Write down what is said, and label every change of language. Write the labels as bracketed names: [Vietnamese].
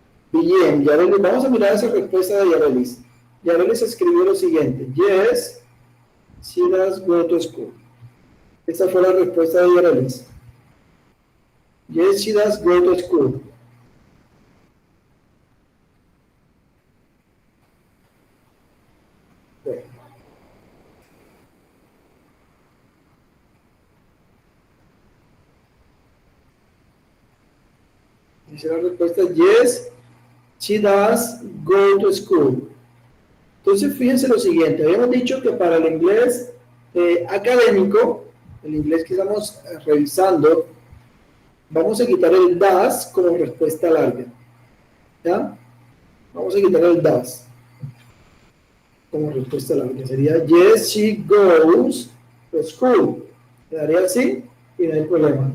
[Spanish] Bien, Yarelis, vamos a mirar esa respuesta de Yarelis. Yarelis escribió lo siguiente: [English] yes, she does go to school. [Spanish] Esta fue la respuesta de Yarelis. [English] Yes, she does go to school. [Spanish] Bueno. Dice la respuesta: [English] yes, she does go to school. [Spanish] Entonces, fíjense lo siguiente. Habíamos dicho que para el inglés académico, el inglés que estamos revisando, vamos a quitar el does como respuesta larga. ¿Ya? Vamos a quitar el does como respuesta larga. Sería, [English] yes, she goes to school. [Spanish] Quedaría así y no hay problema.